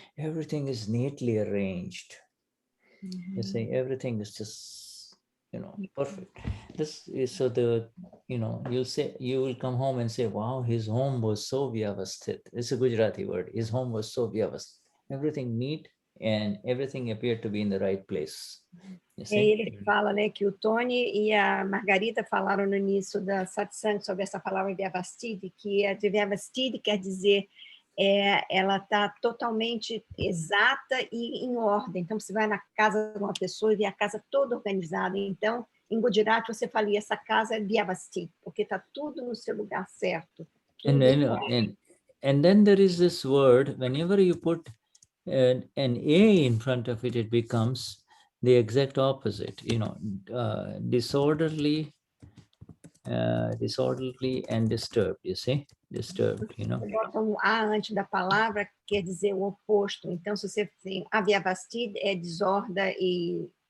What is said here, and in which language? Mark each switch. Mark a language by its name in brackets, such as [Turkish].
[English] Everything is neatly arranged. You see, everything is just, you know, perfect. This is, so the, you know, you will come home and say, wow, his home was so vyavasthit. It's a Gujarati word. His home was so vyavasthit. Everything neat and everything appeared to be in the right place. You [Portuguese] É [English] see? [Portuguese] ele que fala, né, que o Tony e a Margarita falaram no início da satsang sobre essa palavra Vyavastid, que a de Vyavastid quer dizer ela está totalmente exata e em ordem. Então, você vai na casa de uma pessoa e vê a casa toda organizada. Então, em Gujarati, você fala, essa casa é Vyavastid, porque está tudo no seu lugar certo. [English] And then there is this word, whenever you put an A in front of it, it becomes the exact opposite, you know, disorderly and disturbed, you see, disturbed, you know. [Portuguese] Você bota um A antes da palavra, quer dizer o oposto. Então, se você tem Avyavastid, é desordem e...